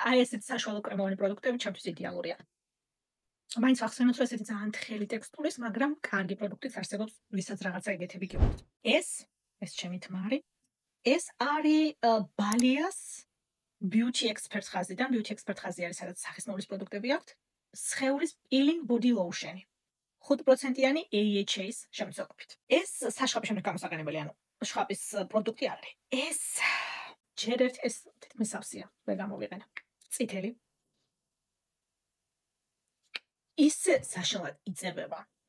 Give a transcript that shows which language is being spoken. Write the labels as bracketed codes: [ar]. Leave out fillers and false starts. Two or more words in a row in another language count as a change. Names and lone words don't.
[ka] აი ესეთი საშუალო კრემოვანი პროდუქტები ჩემთვის იდეალურია. მაინც ვახსენოთ, რომ ესეთი ძალიან თხელი ტექსტურის, მაგრამ კარგი პროდუქტიც არსებობს, ვისაც რაღაცა ეგეთები გიყურთ. ეს ჩემი თმა არის. ეს არის ბალიას [en] beauty expert [ka] ხაზიდან, [en] beauty expert [ka] ხაზი არის, სადაც სახისმოვლის პროდუქტები აქვთ. სხეულის [en] peeling body lotion- [ka] ი. 5%-იანი AHA-ის შემცველობით. ეს საშხაპის შემდეგ გამოსაყენებელი, ანუ შხაპის პროდუქტი არ არის. ეს ჯერ ერთ ეს თითქმის სავსეა, ვერ გამოვიყენა. წითელი. ისე საშინლად იწებება.